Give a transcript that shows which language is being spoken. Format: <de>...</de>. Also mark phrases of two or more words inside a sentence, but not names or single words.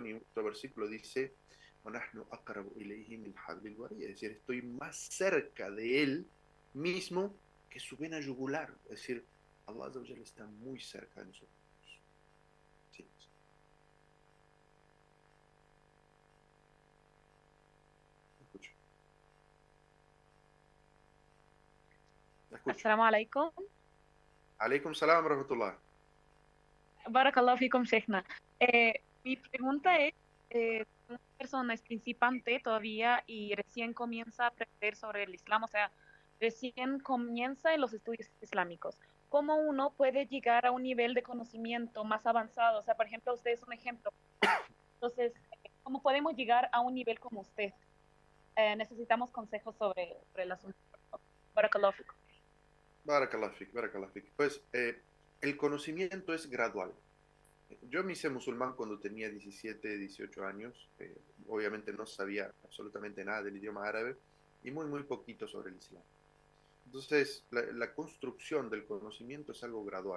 <es>Y otro versículo dice, es decir, estoy más cerca de Él mismo que su vena yugular. Es decir,</es> <ar>الله عز وجل</ar> <es>está muy cerca de nosotros. Sí. Escucho. Escucho.</es> <ar>السلام عليكم. عليكم السلام ورحمة الله. بارك الله فيكم، شيخنا.</ar> <es>Mi pregunta es, una persona es principiante todavía y recién comienza a aprender sobre el Islam, o sea, recién comienza en los estudios islámicos. ¿Cómo uno puede llegar a un nivel de conocimiento más avanzado? O sea, por ejemplo, usted es un ejemplo. Entonces, ¿cómo podemos llegar a un nivel como usted? Necesitamos consejos sobre el asunto.</es> <ar>بارك الله فيكم. بارك الله فيك، بارك الله فيك.</ar> <es>Pues el conocimiento es gradual. Yo me hice musulmán cuando tenía 17, 18 años. Obviamente no sabía absolutamente nada del idioma árabe y muy, muy poquito sobre el Islam. Entonces, la construcción del conocimiento es algo gradual.</es>